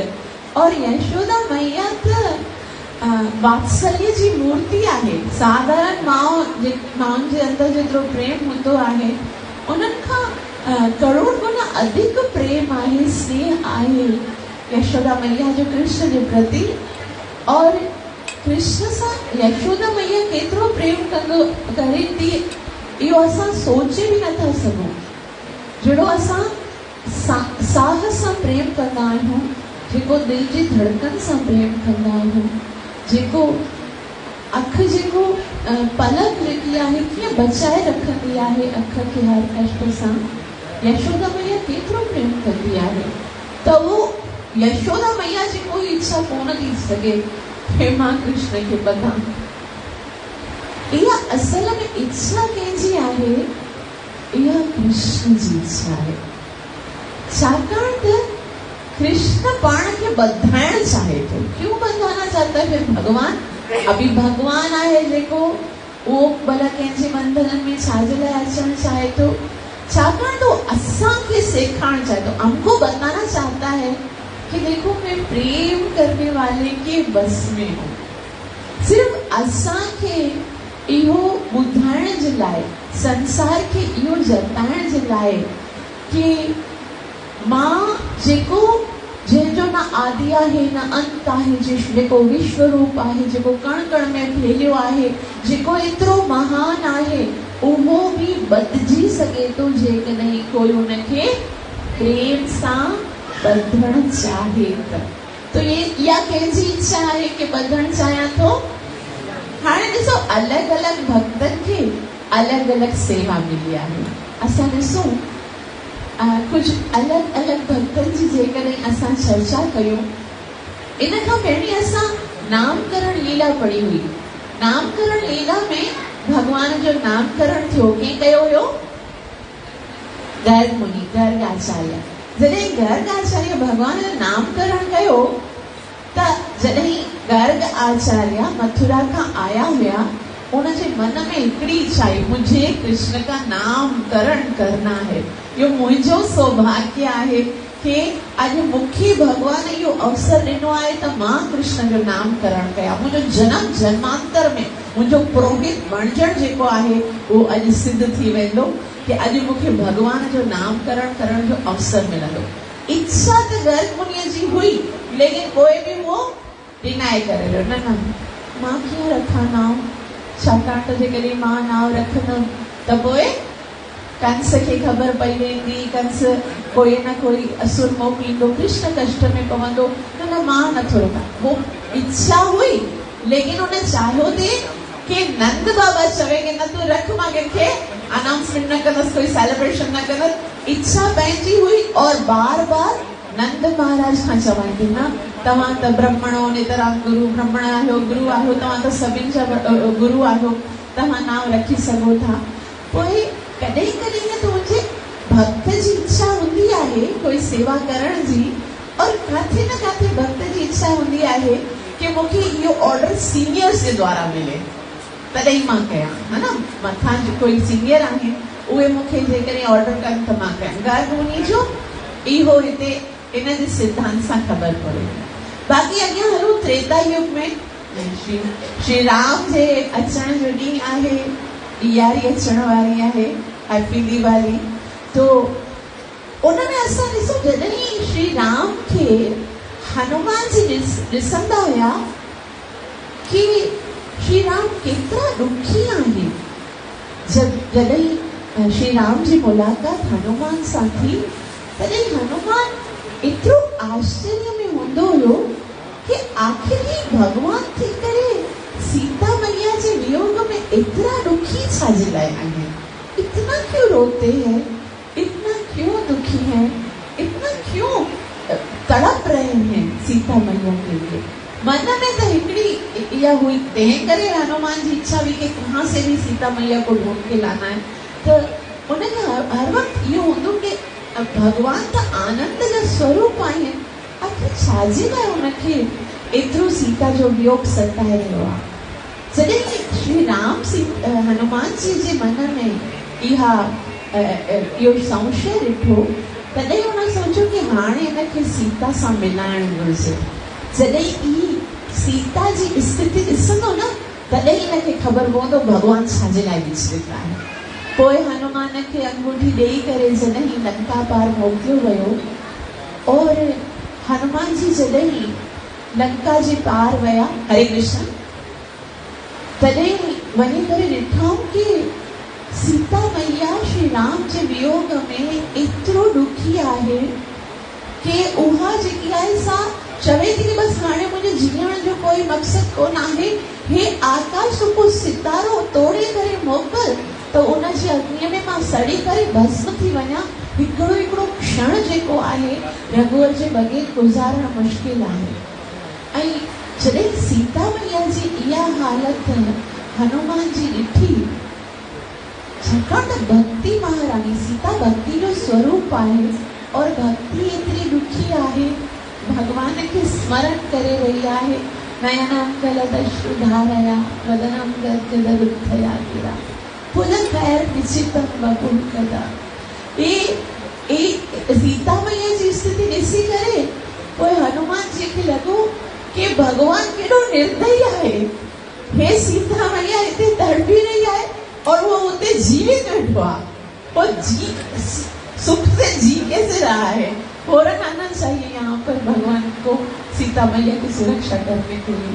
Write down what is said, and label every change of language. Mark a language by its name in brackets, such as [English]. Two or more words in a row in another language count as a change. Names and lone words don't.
[Sindhi] और यशोदा मैया त वात्सल्य जी मूर्ति आहे। साधारण माउनि जे अंदरि जेतिरो प्रेम हूंदो आहे उन्हनि खां करोड़ गुना अधिक प्रेम आहे, स्नेह आहे यशोदा मैया जो कृष्ण जे प्रति। और कृष्ण सां यशोदा मैया केतिरो प्रेम करे थी इहो असां सोचे बि नथा सघूं। जहिड़ो असां साह सां प्रेम कंदा आहियूं, जेको दिल जी धड़कन सां प्रेम कंदा आहियूं, जेको अखि जेको पलक जेकी आहे कीअं बचाए रखंदी आहे अख खे हर कष्ट सां, यशोदा मैया केतिरो प्रेम कंदी आहे। त उहो यशोदा मैया जी कोई इच्छा कोन थी सघे कि मां कृष्ण खे ॿधां। इहा असल में इच्छा कंहिंजी आहे? इहा कृष्ण जी इच्छा आहे। छाकाणि त कृष्ण पाण खे ॿधाइण चाहे थो। [Hindi] क्यों ॿधाना चाहता है भगवान? [Sindhi] अभी भगवान आहे जेको उहो भला कंहिंजे मंदिरनि में छाजे लाइ अचणु चाहे थो? छाकाणि तो असांखे सेखारणु चाहे थो, [Hindi] हमको बताना चाहता है कि देखो मैं प्रेम करने वाले के बस में हूँ। [Sindhi] सिर्फ असांखे इहो ॿुधाइण जे लाइ, संसार खे इहो जताइण जे लाइ कि मां जेको जंहिंजो न आदि आहे न अंत आहे, जेको विश्व रूप आहे, जेको कण कण में फैलियो आहे, जेको एतिरो महान आहे, उहो बि बदिजी सघे थो जेकॾहिं कोई उनखे प्रेम सां ॿधण चाहे तो ये इहा कंहिंजी इच्छा आहे कि ॿधण चाहियां थो। हाणे ॾिसो अलॻि अलॻि भक्तनि खे अलॻि अलॻि सेवा मिली आहे। असां ॾिसूं कुछ अलॻि अलॻि भक्तनि जी जेकॾहिं असां चर्चा कयूं, इन खां पहिरीं असां नामकरण लीला पढ़ी हुई। नामकरण लीला में भगवान जो नामकरण थियो, कंहिं कयो हुयो? गर्ग मुनि, गर्ग आचार्य। जॾहिं गर्ग आचार्य भगवान जो नामकरण कयो त जॾहिं गर्ग आचार्य मथुरा खां आया हुया उनजे मन में हिकिड़ी इच्छा आहे, [Hindi] मुझे कृष्ण का नाम करण करना है। [Sindhi] यो मुझो सौभाग्य आहे कि अॼु मूंखे भगवान इहो अवसर ॾिनो आहे त मां कृष्ण जो नाम करण कयां। मुंहिंजो जन्म जन्मांतर में मुंहिंजो पुरोहित बणजण जेको आहे उहो अॼु सिद्ध थी वेंदो कि अॼु मूंखे भगवान जो नामकरण करण जो अवसर मिलंदो। इच्छा त गर्ग मुनीअ जी हुई, लेकिन कोई बि वो डिनाई करे रहियो, न मां कीअं रखां नाम, छाकाणि त जेकॾहिं मां नाम रखंदमि त पोइ कंस खे ख़बर पई वेंदी, कंस कोई न कोई असुर मोकिलींदो, कृष्ण कष्ट में पवंदो। न मां नथो रखां। वो इच्छा हुई, लेकिन उन चाहियो थे कि नंद बाबा चवे कि न तू रख, मां कंहिंखे अनाउंसमेंट न कंदसि, कोई सेलिब्रेशन न कंदसि। इच्छा पंहिंजी हुई और बार बार नंद महाराज खां चवाई थी, न तव्हां त ब्रह्मणो नितराम गुरु, ब्रह्मण आहियो, गुरु आहियो, तव्हां त सभिनि जा गुरु आहियो, तव्हां नाम रखी सघो था। पोइ कॾहिं कॾहिं न तुंहिंजे भक्त जी इच्छा हूंदी आहे कोई सेवा करण जी, और काथे न काथे भक्त जी इच्छा हूंदी आहे कि मूंखे इहो [English] order seniors [Sindhi] जे द्वारा मिले तॾहिं मां कयां, है न। मथां जो कोई सीनियर आहिनि उहे मूंखे जेकॾहिं ऑर्डर कनि त मां कयां। गर्ग मुनी जो इहो हिते इन जे सिद्धांत सां ख़बर पड़े। बाक़ी अॻियां हलो त्रेता युग में श्री राम जे अचण जो ॾींहुं आहे, ॾियारी अचण वारी आहे, [English] Happy Diwali. [Sindhi] तो उनमें असां ॾिसो जॾहिं श्री राम खे हनुमान जी ॾिसंदा हुया कि श्री राम केतिरा दुखी आहिनि। जॾहिं श्री राम जी मुलाक़ात हनुमान सां थी, तॾहिं हनुमान एतिरो आश्चर्य में हूंदो हुयो कि आखिर ही भगवान थी करे सीता मैया जे वियोग में इतना दुखी छाजे लाइ आहिनि, [Hindi] इतना क्यों रोते हैं, इतना क्यों दुखी हैं, इतना क्यों तड़प रहे हैं सीता मैया के लिए। [Sindhi] मन में तो हिकड़ी इहा हुई, तंहिं करे हनुमान जी इच्छा हुई कि [Hindi] कहाँ से भी सीता मैया को ढूंढ के लाना है। [Sindhi] तो उनखे हर वक्त इहो हूंदो कि भगवान त आनंद जा स्वरूप आहिनि, आखिर छाजे लाइ उनखे एतिरो सीता जो वियोग सताए रहियो आहे। जॾहिं श्री राम हनुमान जी जे मन में इहो संशय ॾिठो, तॾहिं हुन सोचियो कि हाणे हिनखे सीता सां मिलाइण घुरिजे। जॾहिं ही सीता जी स्थिति ॾिसंदो न, तॾहिं हिनखे ख़बर पवंदो भगवान छाजे लाइ विचलित आहे। पोइ हनुमान खे अंगूठी ॾेई करे जॾहिं लंका पार मोकिलियो वियो, और हनुमान जी जॾहिं लंका जे पार विया, हरे कृष्ण, तॾहिं वञी करे ॾिठऊं कि सीता मैया श्री राम जे वियोग में एतिरो दुखी आहे कि उहा जेकी आहे सा चवे थी कि बसि हाणे मुंहिंजे जीअण जो कोई मक़सदु कोन आहे, हे आकाश को सितारो तोड़े करे मोकिल त उन जी अग्नीअ में मां सड़ी करे भस्म थी वञा। हिकिड़ो क्षण जेको आहे रघुवर जे बग़ैर गुज़ारणु मुश्किल आहे। ऐं जॾहिं सीता मैया जी इहा हालत हनुमान जी ॾिठी, छाकाणि त भक्ति महारानी सीता भक्ति जो स्वरूप आहे, और भक्ति एतिरी दुखी आहे, भगवान खे स्मरण करे रही आहे। [Sanskrit] नयनम गलदश्रुधारया वदनम गद्गदरुद्धया गिरा पुनः खैर निश्चितम बपुल कदा। [Sindhi] सीता मैया जी स्थिति ॾिसी करे पोइ हनुमान जी खे लॻो कि भगवान केॾो निर्दयी आहे। हे सीता मैया हिते तड़पी रही आहे और वो उते जीवित वेठो आहे, [Hindi] वो सुख से जी कैसे रहा है। फौरन आना चाहिए यहाँ पर भगवान को सीता मैया की सुरक्षा करने के लिए।